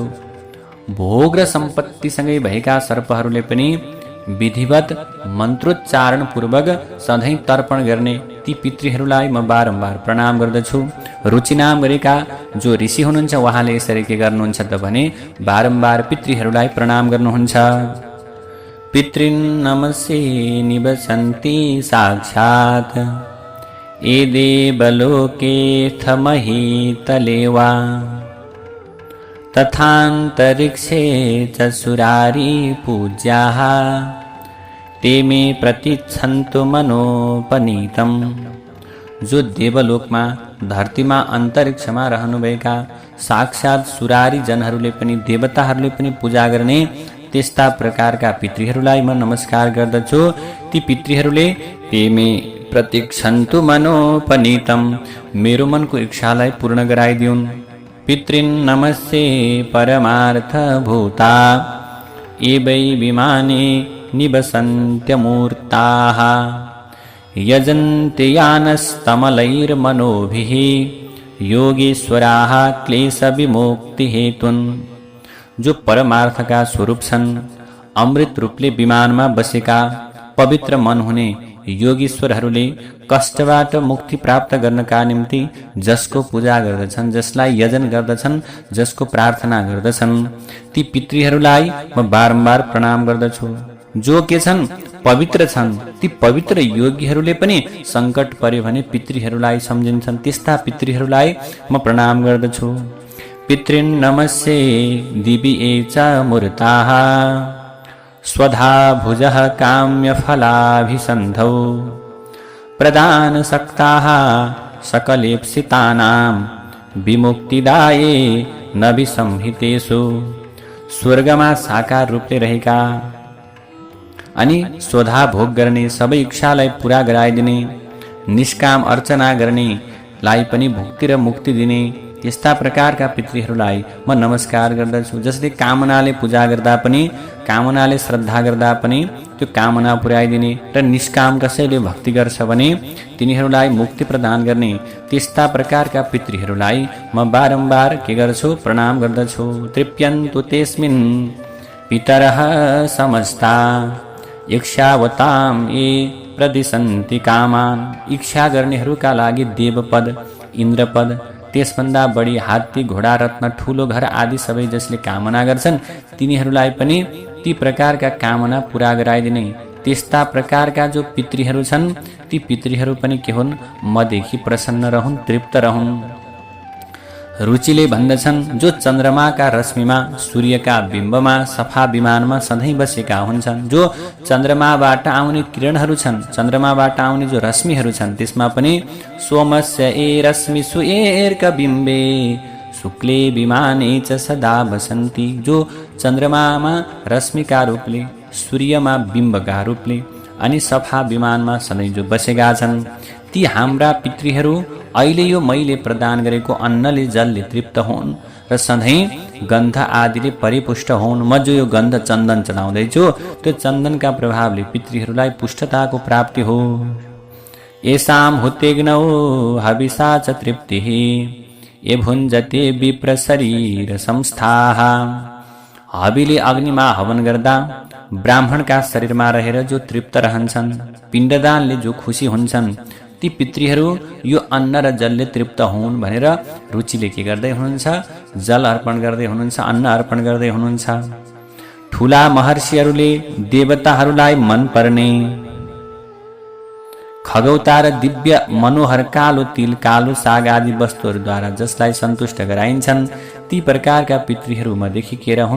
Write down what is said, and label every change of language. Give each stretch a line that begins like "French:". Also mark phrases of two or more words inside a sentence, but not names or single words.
Nepali: भोग र सम्पत्तिसँगै भएका सर्पहरूले पनि विधिवत मन्त्रोच्चारण पूर्वक सधैँ तर्पण गर्ने ती पितृहरूलाई म बारम्बार प्रणाम गर्दछु। रुचि नाम गरेका जो ऋषि हुनुहुन्छ उहाँले यसरी के गर्नुहुन्छ त भने बारम्बार पितृहरूलाई प्रणाम गर्नुहुन्छ।
Sanskrit: पितृन् नमस्ये निवसन्ति साक्षात् ये देवलोकेऽथमहीतले वा तथान्तरिक्षे च सुरारी पूज्याः ते मे प्रतिच्छन्तु मनोपनीतम्।
Nepali: जो देवलोकमा, धरतीमा, अन्तरिक्षमा रहनुभएका साक्षात् सुरारी जनहरूले पनि, देवताहरूले पनि पूजा गर्ने त्यस्ता प्रकारका पितृहरूलाई म नमस्कार गर्दछु। ती पितृहरूले
Sanskrit: ते मे प्रतिक्षन्तु मनोपनीतम्,
Nepali: मेरो मनको इच्छालाई पूर्ण गराइदिउन्।
Sanskrit: पितृन् नमस्ये परमार्थभूता ये वै विमाने निवसन्त्यमूर्ताः यजन्ते यानस्तमलैर्मनोभिः योगीश्वराः क्लेशविमुक्तिहेतुन्।
Nepali: जो परमार्थका स्वरूप छन्, अमृत रूपले विमानमा बसेका पवित्र मन हुने योगीश्वरहरूले कष्टबाट मुक्ति प्राप्त गर्नका निम्ति जसको पूजा गर्दछन्, जसलाई यजन गर्दछन्, जसको प्रार्थना गर्दछन् ती पितृहरूलाई म बारम्बार प्रणाम गर्दछु। जो के छन्? पवित्र छन्। ती पवित्र योगीहरूले पनि सङ्कट पर्यो भने पितृहरूलाई सम्झिन्छन्, त्यस्ता पितृहरूलाई म प्रणाम गर्दछु।
Sanskrit: पितृन् नमस्ये दिवि ये च मूर्ताः स्वधा भुजः काम्यफलाभिसन्धौ प्रदानसक्ताः सकलेप्सितानां विमुक्तिदाये नभिसंहितेषु।
Nepali: स्वर्गमा साकार रूपले रहेका अनि स्वधा भोग गर्ने, सबै इच्छालाई पूरा गराइदिने, निष्काम अर्चना गर्नेलाई पनि भुक्ति र मुक्ति दिने त्यस्ता प्रकारका पितृहरूलाई म नमस्कार गर्दछु। जसले कामनाले पूजा गर्दा पनि, कामनाले श्रद्धा गर्दा पनि त्यो कामना पुर्याइदिने र निष्काम कसैले भक्ति गर्छ भने तिनीहरूलाई मुक्ति प्रदान गर्ने त्यस्ता प्रकारका पितृहरूलाई म बारम्बार के गर्छु? प्रणाम गर्दछु।
Sanskrit: तृप्यन्तु तेस्मिन् पितरः समस्ता इच्छावतां ये प्रदिशन्ति कामान।
Nepali: इच्छा गर्नेहरूका लागि देवपद, इन्द्रपद, त्यसभन्दा बढी हात्ती, घोडा, रत्न, ठुलो घर आदि सबै जसले कामना गर्छन् तिनीहरूलाई पनि ती प्रकारका कामना पूरा गराइदिने त्यस्ता प्रकारका जो पितृहरू छन् ती पितृहरू पनि के हुन्? मदेखि प्रसन्न रहन्, तृप्त रहन्। रुचिले भन्दछन् जो चन्द्रमाका रश्मिमा, सूर्यका बिम्बमा, सफा विमानमा सधैँ बसेका हुन्छन्, जो चन्द्रमाबाट आउने किरणहरू छन्, चन्द्रमाबाट आउने जो रश्मिहरू छन् त्यसमा पनि
Sanskrit: सोमस्य ए रश्मिषु एर्क बिम्बे शुक्ले विमाने च सदा बसन्ती।
Nepali: जो चन्द्रमामा रश्मिका रूपले, सूर्यमा बिम्बका रूपले अनि सफा विमानमा सधैँ जो बसेका छन् ती हाम्रा पितृहरू अहिले यो मैले प्रदान गरेको अन्नले, जलले तृप्त हुन् र सधैँ गन्ध आदिले परिपुष्ट हुन्। म जो यो गन्ध चन्दन चढाउँदैछु त्यो चन्दनका प्रभावले पितृहरूलाई पुष्टताको प्राप्ति हो।
Sanskrit: येषां हुतेग्नौ हविषा च तृप्तिः ये भुञ्जते विप्र शरीर संस्थाः।
Nepali: हविले अग्निमा हवन गर्दा ब्राह्मणका शरीरमा रहेर जो तृप्त रहन्छन्, पिण्डदानले जो खुसी हुन्छन् ती पितृहरू यो अन्न र जलले तृप्त हुन् भनेर रुचिले के गर्दै हुनुहुन्छ? जल अर्पण गर्दै हुनुहुन्छ, अन्न अर्पण गर्दै हुनुहुन्छ। ठुला महर्षिहरूले देवताहरूलाई मन पर्ने खगौता र दिव्य मनोहर कालो तिल, कालो साग आदि वस्तुहरूद्वारा जसलाई सन्तुष्ट गराइन्छन् ती प्रकारका पितृहरू मदेखि के रहन्?